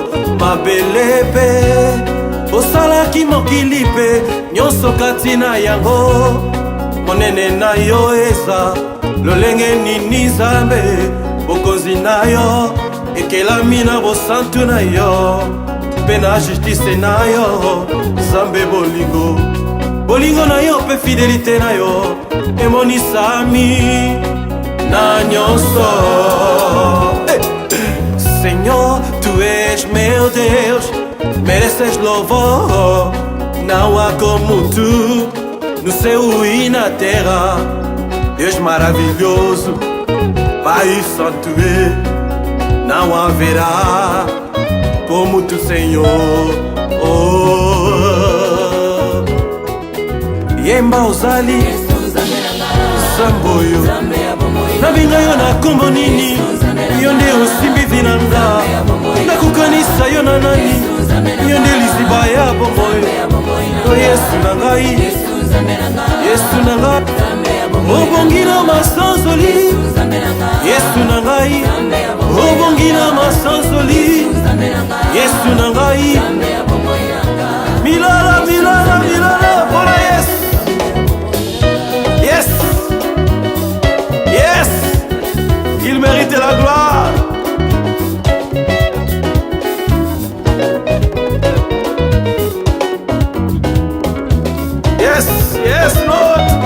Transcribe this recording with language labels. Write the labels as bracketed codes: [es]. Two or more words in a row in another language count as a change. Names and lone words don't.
[ln] mabele mpe osalaki mokili mpe nyonso kati na yango monene na yo eza lolenge nini nzambe bokonzi na yo ekelami na bosantu na yo mpe na justice na yo nzambe bolingo bolingo na yo mpe fidelité na yo emonisami na nyonso. [pt] Senhor, tu és meu Deus, mereces louvor. Não há como tu no céu e na terra. Deus maravilhoso, Pai santo é, não haverá como tu, Senhor. [ln] Yemba ozali Zamboyo nabinga yo na kombo nini yo nde osimbi vinanga nakukanisa yo na nani yo nde liziba ya bomboyo o yesu na ngai yesu na ngai obongi na masanzoli yesu na ngai obongi na masanzoli yesu na ngai milala milala milala mpona yesu. [en] Yes, yes, [fr] il mérite la gloire. [en] Yes, yes, Lord.